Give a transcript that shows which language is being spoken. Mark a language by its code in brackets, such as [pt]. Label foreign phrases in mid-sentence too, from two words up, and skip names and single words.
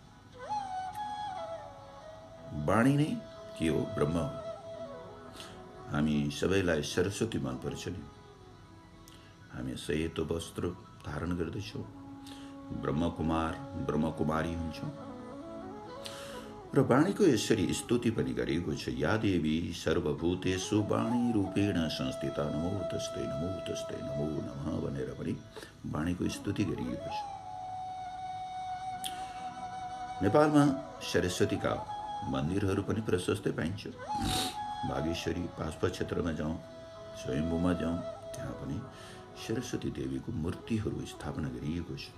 [ne] वाणी नै के हो? ब्रह्म हो। हामी सबैलाई सरस्वती मनपर्छ नि। हामी सेतो वस्त्र धारण गर्दैछौँ, ब्रह्मकुमार ब्रह्मकुमारी हुन्छौँ र वाणीको यसरी स्तुति पनि गरिएको छ। [sa] या देवी सर्वभूतेषु वाणी रूपेण संस्थिता नमो तस्ते नमो तस्ते नमो नमः [ne] भनेर पनि वाणीको स्तुति गरिएको छ। नेपालमा सरस्वतीका मन्दिरहरू पनि प्रशस्तै पाइन्छ। बागेश्वरी पाल्पा क्षेत्रमा जाउँ, स्वयम्भूमा जाउँ, त्यहाँ पनि सरस्वती देवीको मूर्तिहरू स्थापना गरिएको छ।